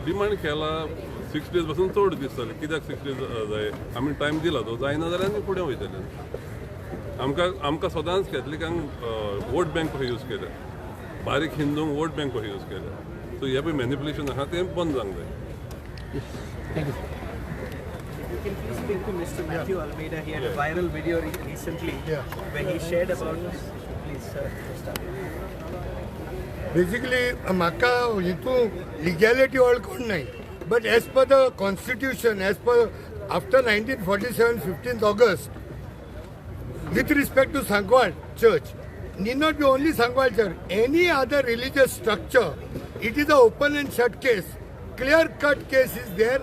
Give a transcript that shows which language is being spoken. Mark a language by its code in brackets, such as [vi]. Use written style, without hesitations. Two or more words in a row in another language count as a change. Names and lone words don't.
[kok] डिमांड केला 6 days पासून चड दिसताले कित्याक 6 days जाय आमी टायम दिला तो जायना जाल्यार आमी फुडें वयतले आमकां सदांच कॅथलिकांक [en] vote bank [kok] कशें यूज केले बारीक हिंदूंक [en] vote bank [kok] कशें यूज केले सो हे पळय मॅनिपुलेशन आहा तें बंद जावंक जाय [en] थँक्यू You can please speak to Mr. Matthew Almeida. He had a viral video recently where he shared about this. Please, sir, start. Basically, [kok] म्हाका हितून [en] legality all [kok] कोण नाही. [en] But as per the constitution, as per after 1947, 15th August, with respect to Sankhwal Church, need not be only Sankhwal Church, any other religious structure, it is an open and shut case. Clear-cut case is there.